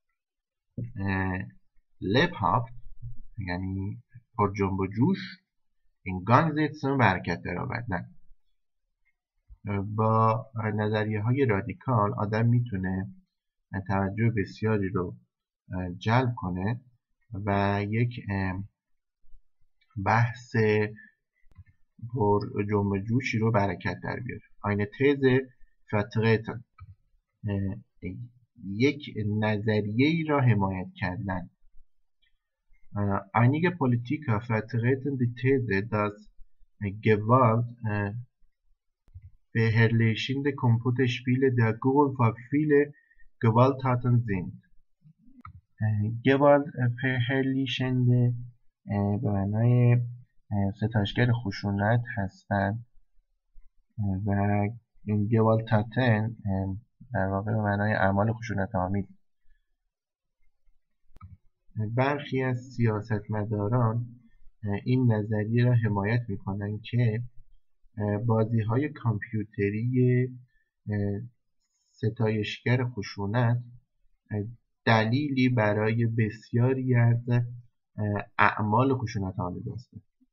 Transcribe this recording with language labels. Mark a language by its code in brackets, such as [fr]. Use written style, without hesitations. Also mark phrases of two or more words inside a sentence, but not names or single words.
[fa] lebhaft یعنی پر جنب و جوش [de] in Gang setzen [fa] برکت در آوردن. با نظریه های رادیکال آدم میتونه توجه بسیاری رو جلب کنه و یک بحث پر جنب جوشی رو برکت در بیاره. [de] eine These vertreten [fa] یک نظریه ای را حمایت کردن. [de] einige Politiker vertreten die These dass Gewalt verherrlichende Computerspiele der Grund für viele Gewalttaten sind. Gewalt verherrlichende [fa] به معنای ستایشگر خشونت هستند و این Gewalttaten در واقع به معنای اعمال خشونت آمیز. برخی از سیاستمداران این نظریه را حمایت می‌کنند که بازی‌های کامپیوتری ستایشگر خشونت دلیلی برای بسیاری از اعمال خشونت‌آمیز است.